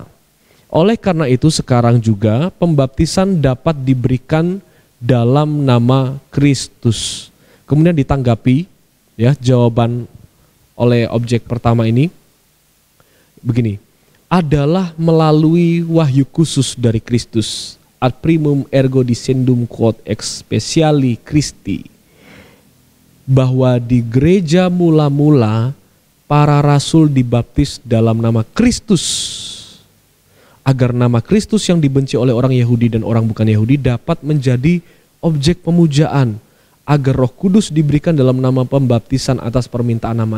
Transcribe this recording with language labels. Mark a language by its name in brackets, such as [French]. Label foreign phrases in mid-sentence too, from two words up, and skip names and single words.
[Indonesian] Oleh karena itu sekarang juga pembaptisan dapat diberikan dalam nama Kristus. Kemudian ditanggapi ya jawaban oleh objek pertama ini begini, adalah melalui wahyu khusus dari Kristus, [Latin] ad primum ergo descendum quod ex speciali Christi, [Indonesian] bahwa di gereja mula-mula para rasul dibaptis dalam nama Kristus, agar nama Kristus yang dibenci oleh orang Yahudi dan orang bukan Yahudi dapat menjadi objek pemujaan, agar Roh Kudus diberikan dalam nama pembaptisan atas permintaan nama.